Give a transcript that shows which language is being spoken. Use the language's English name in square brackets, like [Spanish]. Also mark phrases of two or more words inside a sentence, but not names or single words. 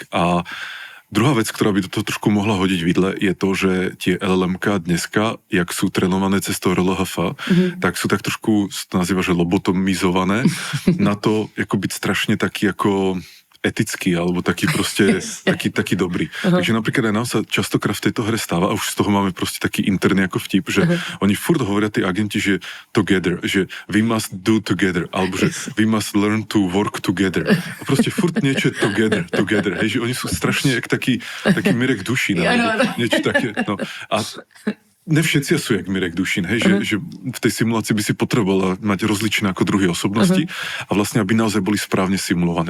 [Slovak] A druhá vec, ktorá by to trošku mohla hodiť vidle, je to, že tie LLM-ka dneska, jak sú trénované cez to RLHF, tak sú tak trošku, to nazýva, že lobotomizované na to, ako byť strašne taký ako etický, alebo taký proste, taký dobrý. Takže napríklad aj nám sa častokrát v tejto hre stáva, a už z toho máme proste taký interný ako vtip, že oni furt hovoria tí agenti, že together, že [English] we must do together, [Slovak] alebo že [English] we must learn to work together. [Slovak] A proste furt niečo together, hej, že oni sú strašne jak taký Mirek Dušín, alebo niečo také, no. A ne všetci sú jak Mirek Dušín, hej, že v tej simulácii by si potrebovala mať rozličné ako druhy osobnosti a vlastne aby naozaj boli správne simulované.